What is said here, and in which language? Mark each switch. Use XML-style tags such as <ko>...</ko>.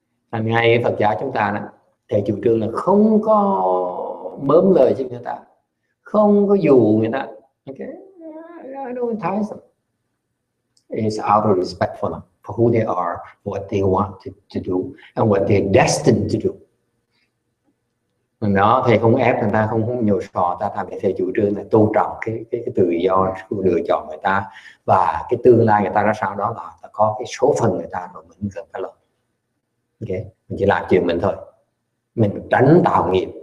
<vi>Thành ngay Phật giáo chúng ta đó, thầy chủ trương là không có mớm lời cho người ta, không có dụ người ta.</vi> <en>Okay, I don't entice them. It's out of respect for them, for who they are, what they want to do, and what they're destined to do.</en> <vi>Đó, thầy không ép người ta, không nhồi sò ta, thầy chủ trương là tôn trọng cái tự do lựa chọn người ta, và cái tương lai người ta ra sao đó là có cái số phận người ta rồi, mình cần phải lo. Okay, mình chỉ làm chuyện mình thôi, mình tránh tạo nghiệp.</vi>